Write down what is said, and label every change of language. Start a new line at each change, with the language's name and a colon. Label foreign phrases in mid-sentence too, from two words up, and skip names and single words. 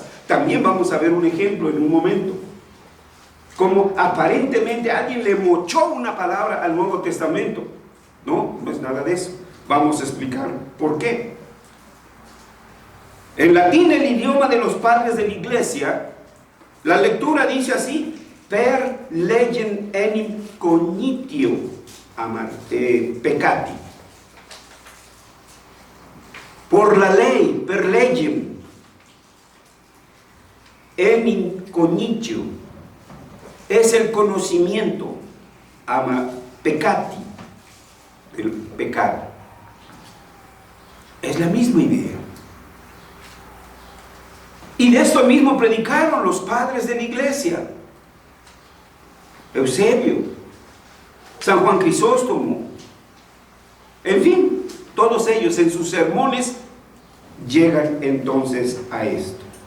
Spanish: También vamos a ver un ejemplo en un momento, como aparentemente alguien le mochó una palabra al Nuevo Testamento. No, no es nada de eso. Vamos a explicar por qué. En latín, el idioma de los padres de la iglesia, la lectura dice así:
Latin: per legem enim cognitio peccati.
Spanish: Por la ley,
Latin: per legem enim cognitio,
Spanish: es el conocimiento, peccati, el pecado. Es la misma idea. Y de esto mismo predicaron los padres de la iglesia: Eusebio, San Juan Crisóstomo, en fin, todos ellos en sus sermones llegan entonces a esto.